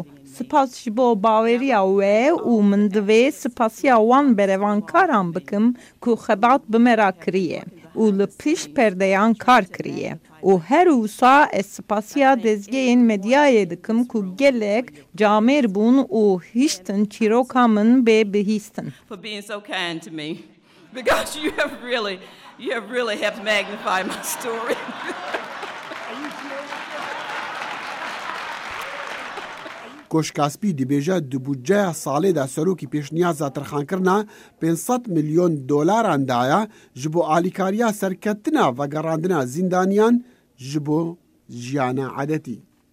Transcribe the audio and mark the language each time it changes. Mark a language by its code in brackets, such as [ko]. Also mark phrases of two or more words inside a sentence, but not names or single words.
[ku] Spas ji bo baweriya we û min divê spasiya wan berevankaran bikim ku xebat bi me ra kiriye û li pişt perdeyan kar kiriye. û her wisa ez spasiya dezgehên medyayê dikim ku gelek camêr bûn û hiştin çîroka min bê bihîstin. [en] Because you have really helped magnify my story. [ku] Koşkaspî dibêje di budceya salê de serokî pêşniyaza tirxankirina 500 milyon dolaran daye ji bo alîkariya serketina vegerandina zîndaniyan ji bo jiyana edetî.